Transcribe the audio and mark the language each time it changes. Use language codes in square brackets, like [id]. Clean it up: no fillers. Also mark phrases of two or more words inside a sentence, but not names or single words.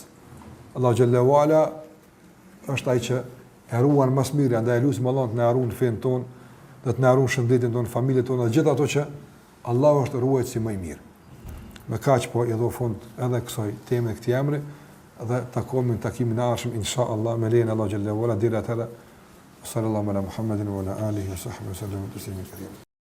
[ar] الله جل وعلا [sq] është ai që e ruan mas mirë, andaj lutim Allahun të na ruan fen ton, dhe të na ruan shëndetin ton, familjen tonë, dhe gjithë ato që Allahu është ruajtësi si më i mirë. Me kaq po i do fund edhe kësaj teme këtij emri dhe takohemi në takimin e ardhshëm inshallah me lejen e [ar] الله جل وعلا [sq] deri atëherë [ar] صلى الله على محمد وعلى آله وصحبه سلم تسليما كريما.